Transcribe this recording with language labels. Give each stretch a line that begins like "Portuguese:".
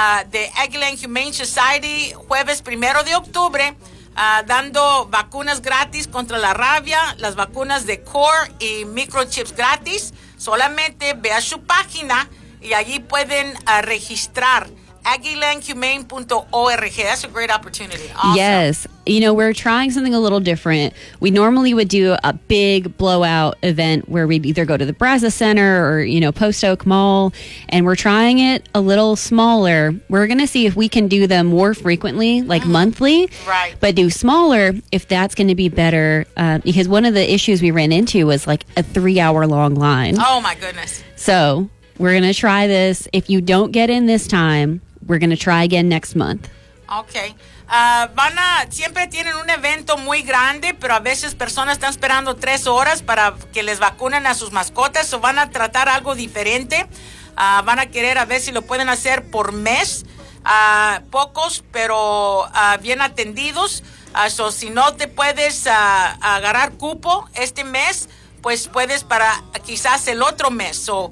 Spanish: De Aggieland Humane Society, jueves primero de octubre, dando vacunas gratis contra la rabia, las vacunas de core y microchips gratis. Solamente ve a su página y allí pueden registrar.
English: AggielandHumane.org. That's a great opportunity. Awesome. Yes. You know, we're trying something a little different. We normally would do a big blowout event where we'd either go to the Brazos Center or, you know, Post Oak Mall. And we're trying it a little smaller. We're going to see if we can do them more frequently, like monthly. Right. But do smaller if that's going to be better. Because one of the issues we ran into was like a 3-hour long line. Oh, my goodness. So we're going to try this. If you don't get in this time, we're going to try again next month. Okay.
Spanish: Siempre tienen un evento muy grande, pero a veces personas están esperando 3 horas para que les vacunen a sus mascotas. O van a tratar algo diferente. Van a querer a ver si lo pueden hacer por mes. Pocos, pero bien atendidos. Si no te puedes agarrar cupo este mes, pues puedes para quizás el otro mes.